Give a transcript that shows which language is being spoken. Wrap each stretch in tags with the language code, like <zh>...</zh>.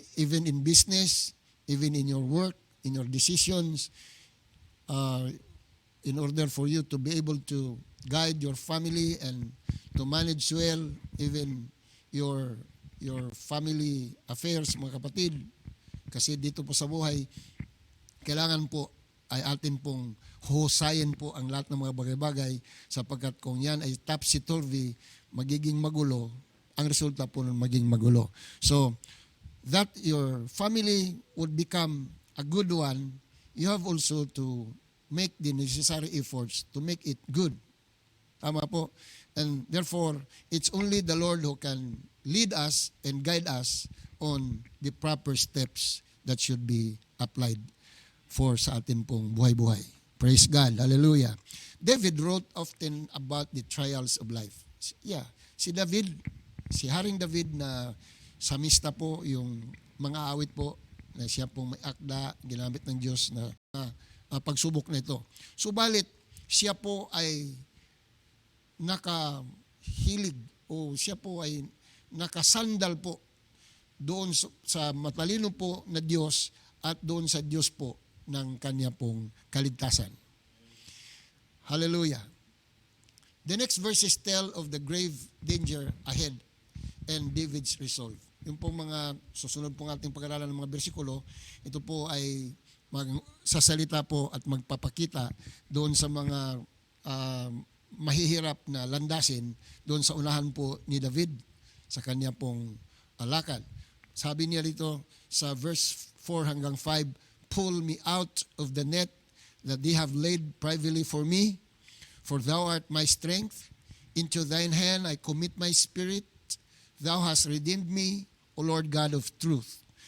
<en>Even in business, even in your work, in your decisions, in order for you to be able to guide your family and to manage well even your family affairs,</en> <tl>mga kapatid. Kasi dito po sa buhay, kailangan po ay atin pong husayin po ang lahat ng mga bagay-bagay, sapagkat kung yan ay topsy-turvy, magiging magulo, ang resulta po nun maging magulo.</tl> <en>So, that your family would become a good one, you have also to make the necessary efforts to make it good.</en> <tl>Tama po.</tl> <en>And therefore, it's only the Lord who can lead us and guide us on the proper steps that should be applied for</en> <tl>sa atin pong buhay-buhay.</tl> <en>Praise God. Hallelujah. David wrote often about the trials of life.</en> <tl>Yeah, si Haring David na samista po, yung mga awit po na siya pong may akda, ginamit ng Diyos na pagsubok na ito. Subalit, siya po ay nakahilig o siya po ay nakasandal po doon sa matalino po na Diyos at doon sa Diyos po ng kanya pong kaligtasan. Hallelujah.</tl> <en>The next verses tell of the grave danger ahead and David's resolve.</en> <tl>Yung pong mga susunod pong ating pag-aralan ng mga bersikulo, ito po ay sasalita po at magpapakita doon sa mga mahihirap na landasin doon sa unahan po ni David sa kanya pong lakad. Sabi niya dito sa verse 4 hanggang 5,</tl> <en>pull me out of the net that they have laid privately for me, for thou art my strength. Into thine hand I commit my spirit. Thou hast redeemed me, O Lord God of truth.</en>